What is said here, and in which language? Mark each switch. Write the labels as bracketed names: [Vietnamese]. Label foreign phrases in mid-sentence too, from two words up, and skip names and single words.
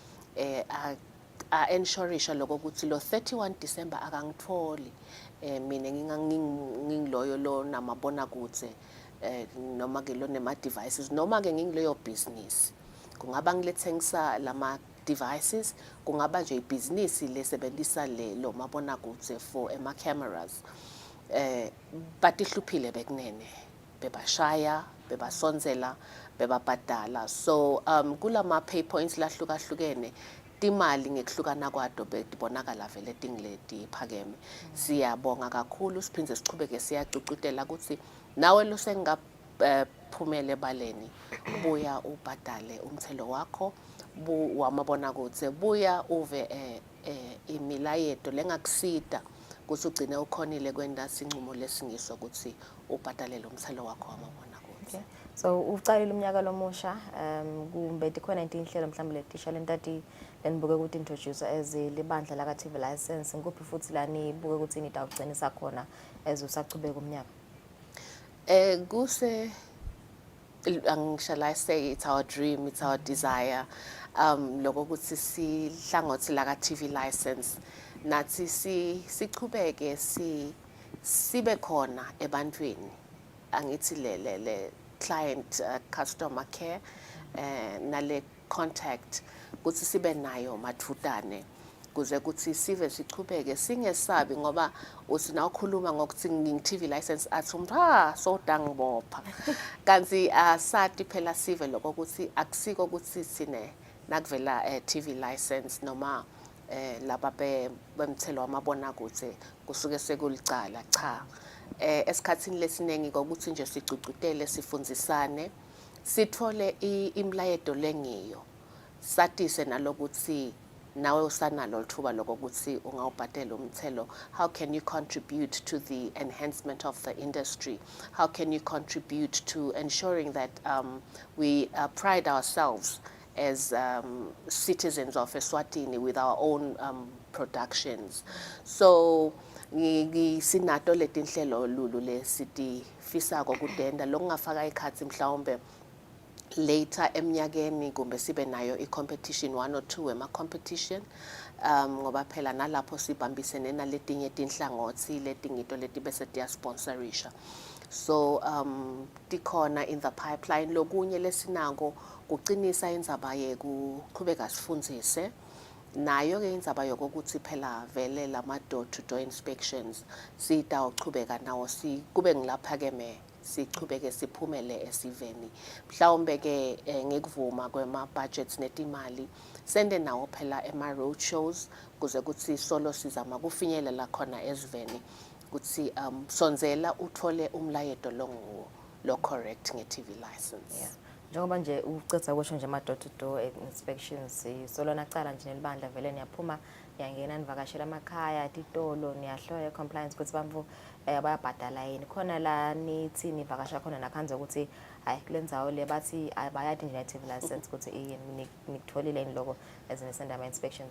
[Swati] ensureisha lokho ukuthi lo 31 December akangitholi mina ngingiloyo lo namabona kutse noma ke lo nema devices noma ke ngingileyo business kungaba ngilethengisa lama devices kungaba nje ibusiness lesebenzisa lo mabona kutse for ema cameras batihluphile bekunene bebashaya bebasonzela bebabhadala so kulama pay points lahlukahlukene timali ngekuhlukana kwato betibonakala vele tingileti phakeme siyabonga kakhulu siphindze sichubeke siyacucutela ukuthi nawe lo sengaphumele baleni buya ubhadale umthelo wakho wamabona kutse buya uve imilayeto lengakusida ukuthi ugcine ukhonile kwenda sinqumo lesingiso ukuthi ubhadale lo mthelo wakho wamabona kutse. So ucalile umnyaka lomusha kumbe dikhona into inhlelo mhlawumbe letisha lentati lenibuke ukuthi [English] introduce as [Swati] libandla la [English] TV license [Swati] nguphi futhi lani buke ukuthi nitawugcinisa khona as usachubeka umnyaka kuse [English] shall I say it's our dream it's our desire [Swati] lokho ukuthi sihlangothi la [English] TV license [Swati] nathi sichubeke sibe khona ebantwini angithi le [English] client customer care [Swati] nale contact ukuthi sibe nayo mathutane kuze ukuthi sive sichubeke singesabi ngoba usina ukhuluma ngokuthi ngi- [English] TV license [Swati] athi umuntu so dangibopha kanti asati phela sive lokho ukuthi akusiko ukuthi sine nakuvela [English] TV license [Swati] noma laba bemthelo wamabona kutse kusuke sekulicala cha esikhatsini lesiningi ukuthi nje sicucutele sifundzisane sithole imlayeto lengiyo satise nalokuthi nawe usanalo lithuba lokuthi ungawubhadela umthelo [English] how can you contribute to the enhancement of the industry how can you contribute to ensuring that we pride ourselves as citizens of Eswatini with our own productions so [Swati] sinato letinhlelo lulu lesitifisako kudenda lokungafaka ikhathi mhlawumbe later emnyakeni kumbe sibe nayo i-competition 1 or 2 ema-competition ngoba phela nalapho sibambisene naletinye tinhlangothi letingito leti bese tiyasponsorisha so tikhona [English] in the pipeline [Swati] lokunye lesinako kucinisa indzaba yekuqhubeka sifundzise nayo ke indzaba yokuthi phela vele lama [English] door-to-door inspections [Swati] sitawuchubeka nawo kube ngilaphakeme sichubeke siphumele esiveni mhlawumbe ke ngekuvuma kwema budgets netimali sende nawo phela ema [English] road shows [Swati] kuze ukuthi solo sizama kufinyelela khona esiveni ukuthi sonzela uthole umlayeto lo correct nge- [English] TV license [Swati] njengoba nje ucetha kusho nje ama [English] door-to-door inspections [Swati] solo naqala nje nelibandla vele niyaphuma niyangena nivakashela amakhaya titolo niyahlola compliance ukuthi bamvu bayabhadala yini khona la nithi nivakasha khona nakhanze ukuthi hayi kulendzawo le bathi abayadi nje [English] TV license [Swati] ukuthi nikutholile yini lokho as nisenda ama inspections